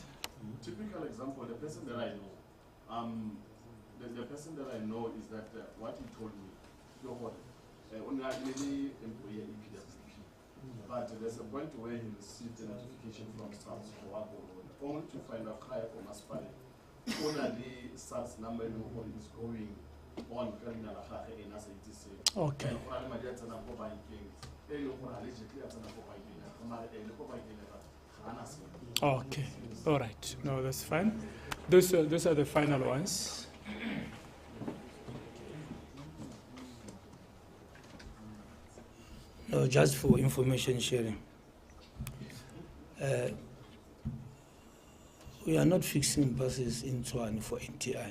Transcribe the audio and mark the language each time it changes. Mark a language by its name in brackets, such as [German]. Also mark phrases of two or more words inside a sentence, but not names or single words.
[English] Typical example, the person that I know, the person that I know is that what he told me, only employee EPWP, but there's a point where he received a notification from SARS only to find out higher from Aspire. Only SARS number is going on [Tswana] ka leina la gagwe ena sa itse seo. [English] Okay. [Tswana] Go na le madi a tsenang ko bankeng e leng gore allegedly a tsena ko bankeng ya mare le ko bankeng ga ana seo. [English] Okay, all right. No, that's fine. Those are the final ones. No, just for information sharing. We are not fixing buses in Tshwane for NTI.